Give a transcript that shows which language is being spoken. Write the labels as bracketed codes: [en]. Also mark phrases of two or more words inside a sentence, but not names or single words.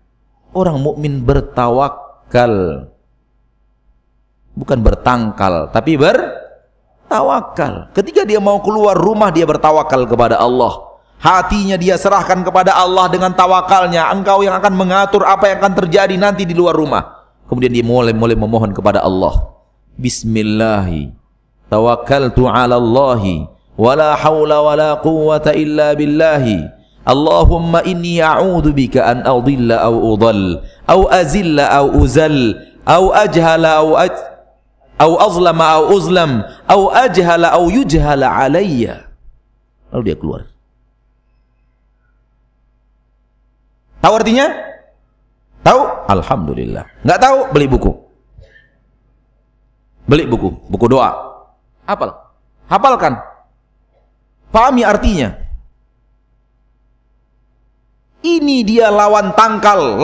[id] Orang mukmin bertawakal. Bukan bertangkal, tapi bertawakal. Ketika dia mau keluar rumah, dia bertawakal kepada Allah. Hatinya dia serahkan kepada Allah dengan tawakalnya. Engkau yang akan mengatur apa yang akan terjadi nanti di luar rumah. Kemudian dia mulai memohon kepada Allah. [ar] بسم الله توكلت على الله ولا حول ولا قوة إلا بالله. اللهم إني أعوذ بك أن أضل أو أضل أو أزل أو أزل أو أجهل أو أظلم أو أظلم أو أجهل أو يجهل علي. [id] Lalu dia keluar. Tahu artinya? Tahu? Alhamdulillah. Nggak tahu? Beli buku. Beli buku doa. Hafalkan. Pahami artinya. Ini dia lawan tangkal.